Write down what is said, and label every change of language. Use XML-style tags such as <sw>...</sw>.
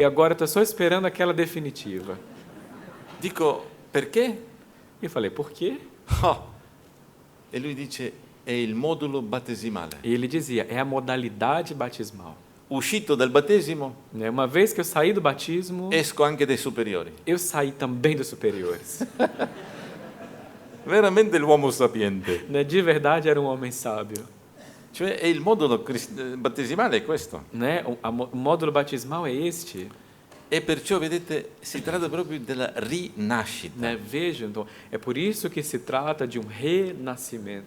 <pt>E agora estou só esperando aquela definitiva.</pt> <it>Dico, perché?</it> <pt>E eu falei: Por quê? Oh.</pt> <it>E lui dice, è il modulo battesimale.</it> <pt>E ele dizia: É a modalidade batismal.</pt> <it>Uscito dal battesimo,</it> <pt>Né? Uma vez que eu saí do batismo,</pt> <it>esco anche dai superiori.</it> <pt>eu saí também dos superiores.</pt> <it>Veramente l'uomo sapiente.</it> <pt>Né? De verdade, era um homem sábio.</pt> <it>Cioè, è il modulo battesimale è questo.</it> <pt>Né? O módulo batismal é este.</pt> <it>E perciò, vedete, si tratta proprio della rinascita.</it> <pt>Né? Vejam, então, é por isso que se trata de um renascimento.</pt>